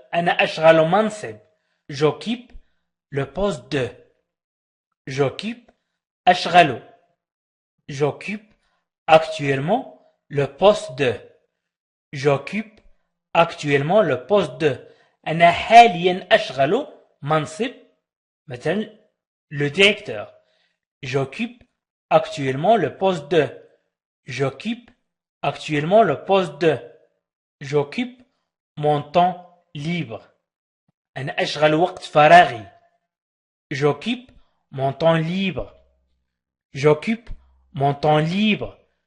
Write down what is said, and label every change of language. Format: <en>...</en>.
<ar>أنا أشغل منصب.</ar> <fr>J'occupe le poste de. J'occupe أشغل. J'occupe actuellement le poste de. J'occupe actuellement le poste de.</fr> <ar>أنا حاليا أشغل منصب مثلا le directeur.</ar> <fr>J'occupe actuellement le poste de. J'occupe actuellement le poste de. J'occupe mon temps libre.</fr> <ar>أنا أشغل وقت فراغي.</ar> <fr>J'occupe mon temps libre. J'occupe mon temps libre.</fr>